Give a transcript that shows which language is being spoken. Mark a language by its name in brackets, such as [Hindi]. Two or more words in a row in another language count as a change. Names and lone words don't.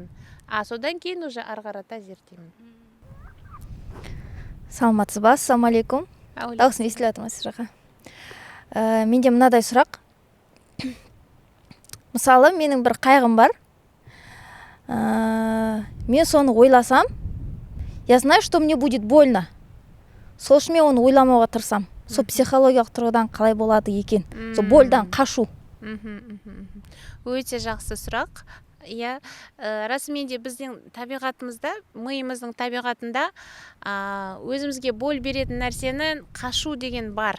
[Kazakh] Содан кейін уже арғарата зерттеймін. Саламатсыз ба? Ассалаумалейкум. Дауысым естіліп жатыр ма сіз жаққа? Менде мынадай сұрақ. Мысалы, менің бір қайғым бар. Мен соны ойласам, [Russian] я знаю, что мне будет больно. [Kazakh] Сол үшін мен оны ойламауға тырысам. Сол психологиялық тұрғыдан қалай болады екен? Сол больдан қашу. Өте жақсы сұрақ. Расымен де біздің табиғатымызда, миымыздың табиғатында өзімізге боль беретін нәрсені қашу деген бар.